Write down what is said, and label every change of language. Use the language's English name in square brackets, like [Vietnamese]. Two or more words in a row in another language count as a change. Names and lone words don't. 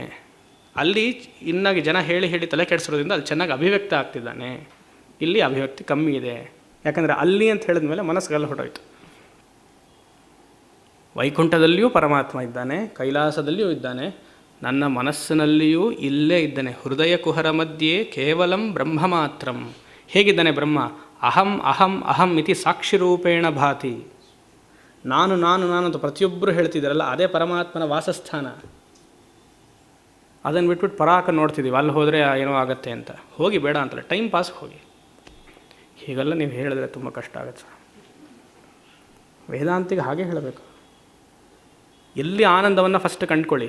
[Kannada] ಅಲ್ಲಿ ಇನ್ನಾಗಿ ಜನ ಹೇಳಿ ಹೇಳಿ ತಲೆ ಕೆಡಿಸಿರೋದ್ರಿಂದ ಅಲ್ಲಿ ಚೆನ್ನಾಗಿ ಅಭಿವ್ಯಕ್ತ ಆಗ್ತಿದ್ದಾನೆ. ಇಲ್ಲಿ ಅಭಿವ್ಯಕ್ತಿ ಕಮ್ಮಿ ಇದೆ. ಯಾಕಂದರೆ ಅಲ್ಲಿ ಅಂತ ಹೇಳಿದ ಮೇಲೆ ಮನಸ್ಸುಗೆಲ್ಲ ಹೊರಟೋಯ್ತು. ವೈಕುಂಠದಲ್ಲಿಯೂ ಪರಮಾತ್ಮ ಇದ್ದಾನೆ, ಕೈಲಾಸದಲ್ಲಿಯೂ ಇದ್ದಾನೆ, ನನ್ನ ಮನಸ್ಸಿನಲ್ಲಿಯೂ ಇಲ್ಲೇ ಇದ್ದಾನೆ. [Sanskrit] ಹೃದಯ ಕುಹರ ಮಧ್ಯೆ ಕೇವಲಂ ಬ್ರಹ್ಮ ಮಾತ್ರಂ. [Kannada] ಹೇಗಿದ್ದಾನೆ ಬ್ರಹ್ಮ? [Sanskrit] ಅಹಂ ಅಹಂ ಅಹಂ ಇತಿ ಸಾಕ್ಷಿರೂಪೇಣ ಭಾತಿ. [Kannada] ನಾನು ನಾನು ನಾನು ಅಂತ ಪ್ರತಿಯೊಬ್ಬರು ಹೇಳ್ತಿದ್ದಾರಲ್ಲ, ಅದೇ ಪರಮಾತ್ಮನ ವಾಸಸ್ಥಾನ. ಅದನ್ನು ಬಿಟ್ಬಿಟ್ಟು ಪರಾಕ ನೋಡ್ತಿದ್ದೀವಿ, ಅಲ್ಲಿ ಹೋದರೆ ಏನೋ ಆಗುತ್ತೆ ಅಂತ. ಹೋಗಿ, ಬೇಡ ಅಂತಲ್ಲ, [English] time pass [Kannada] ಹೋಗಿ. ಹೀಗೆಲ್ಲ ನೀವು ಹೇಳಿದ್ರೆ ತುಂಬ ಕಷ್ಟ ಆಗುತ್ತೆ ಸರ್. ವೇದಾಂತಿಗೆ ಹಾಗೆ ಹೇಳಬೇಕು. ಎಲ್ಲಿ ಆನಂದವನ್ನು ಫಸ್ಟ್ ಕಂಡುಕೊಳ್ಳಿ.